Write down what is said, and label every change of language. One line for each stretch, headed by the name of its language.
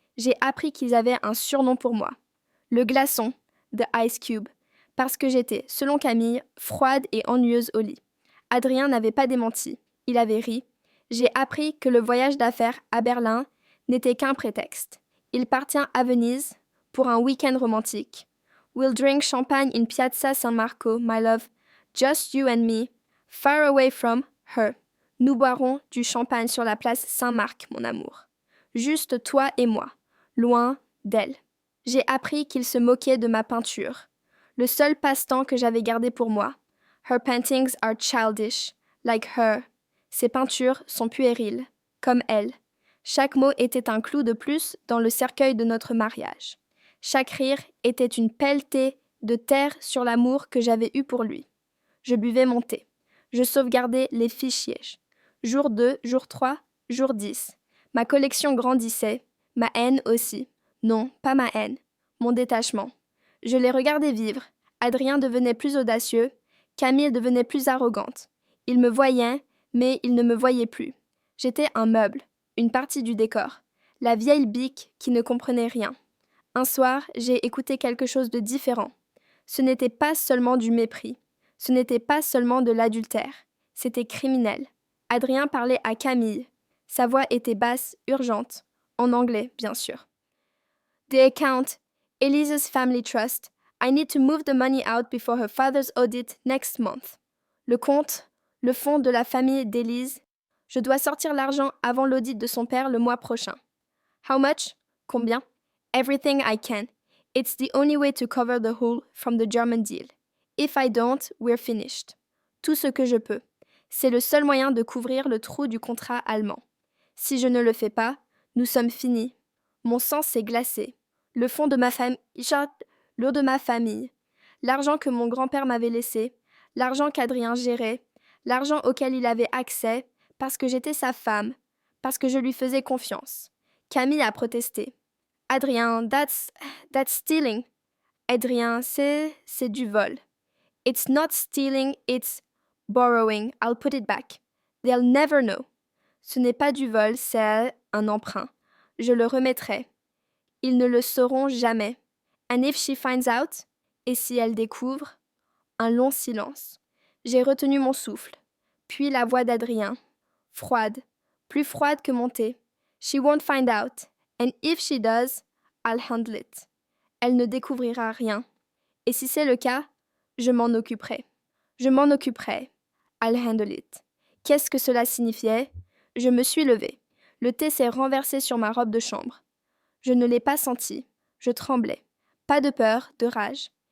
French: J'ai appris qu'ils avaient un surnom pour moi. Le glaçon,
English: The Ice Cube,
French: parce que j'étais, selon Camille, froide et ennuyeuse au lit. Adrien n'avait pas démenti. Il avait ri. J'ai appris que le voyage d'affaires à Berlin n'était qu'un prétexte. Il partit à Venise pour un week-end romantique.
English: We'll drink champagne in Piazza San Marco, my love. Just you and me, far away from her.
French: Nous boirons du champagne sur la place Saint-Marc, mon amour. Juste toi et moi, loin d'elle. J'ai appris qu'il se moquait de ma peinture. Le seul passe-temps que j'avais gardé pour moi.
English: Her paintings are childish, like her.
French: Ses peintures sont puériles, comme elle. Chaque mot était un clou de plus dans le cercueil de notre mariage. Chaque rire était une pelletée de terre sur l'amour que j'avais eu pour lui. Je buvais mon thé. Je sauvegardais les fichiers. Jour 2, jour 3, jour 10. Ma collection grandissait, ma haine aussi. Non, pas ma haine, mon détachement. Je les regardais vivre. Adrien devenait plus audacieux, Camille devenait plus arrogante. Ils me voyaient, mais ils ne me voyaient plus. J'étais un meuble, une partie du décor, la vieille bique qui ne comprenait rien. Un soir, j'ai écouté quelque chose de différent. Ce n'était pas seulement du mépris, ce n'était pas seulement de l'adultère, c'était criminel. Adrien parlait à Camille. Sa voix était basse, urgente, en anglais, bien sûr.
English: The account, Elise's family trust. I need to move the money out before her father's audit next month.
French: Le compte, le fonds de la famille d'Élise. Je dois sortir l'argent avant l'audit de son père le mois prochain.
English: How much?
French: Combien?
English: Everything I can. It's the only way to cover the hole from the German deal. If I don't, we're finished.
French: Tout ce que je peux. C'est le seul moyen de couvrir le trou du contrat allemand. Si je ne le fais pas, nous sommes finis. Mon sang s'est glacé. Le fond de ma famille, l'eau de ma famille, l'argent que mon grand-père m'avait laissé, l'argent qu'Adrien gérait, l'argent auquel il avait accès, parce que j'étais sa femme, parce que je lui faisais confiance. Camille a protesté. Adrien,
English: that's stealing.
French: Adrien, c'est du vol.
English: It's not stealing, it's borrowing. I'll put it back. They'll never know.
French: Ce n'est pas du vol, c'est un emprunt. Je le remettrai. Ils ne le sauront jamais.
English: And if she finds out?
French: Et si elle découvre? Un long silence. J'ai retenu mon souffle. Puis la voix d'Adrien. Froide. Plus froide que mon thé.
English: She won't find out. And if she does, I'll handle it.
French: Elle ne découvrira rien. Et si c'est le cas, je m'en occuperai. Je m'en occuperai.
English: I'll handle it.
French: Qu'est-ce que cela signifiait? Je me suis levée. Le thé s'est renversé sur ma robe de chambre. Je ne l'ai pas senti. Je tremblais. Pas de peur, de rage.